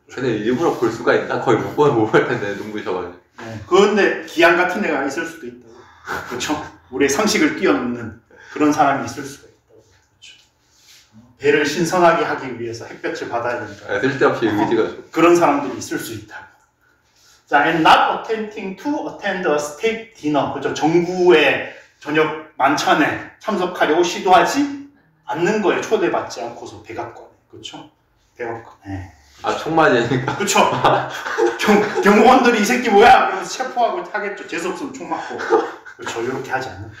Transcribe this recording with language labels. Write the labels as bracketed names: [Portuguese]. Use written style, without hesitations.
[Korean] 근데 일부러 볼 수가 있나? 거의 못 볼 텐데 눈부셔가지고. 네. 그런데 기한 같은 애가 있을 수도 있다고. 그렇죠? 우리의 상식을 뛰어넘는 그런 사람이 있을 수가 있다고. 그렇죠? 배를 신선하게 하기 위해서 햇볕을 받아야 된다. 쓸데없이 의지가 좀. 그런 사람들이 있을 수 있다고. [English] 자, and not attempting to attend a state dinner. [Korean] 그렇죠? 정부의 저녁 만찬에 참석하려고 시도하지 않는 거에 초대받지 않고서 백악관에. 그렇죠? 백악관에. 아, 총 맞으니까. 그쵸. 경호원들이 이 새끼 뭐야? 그러면서 체포하고 하겠죠. 재수없으면 총 맞고. 그렇죠. 이렇게 하지 않는.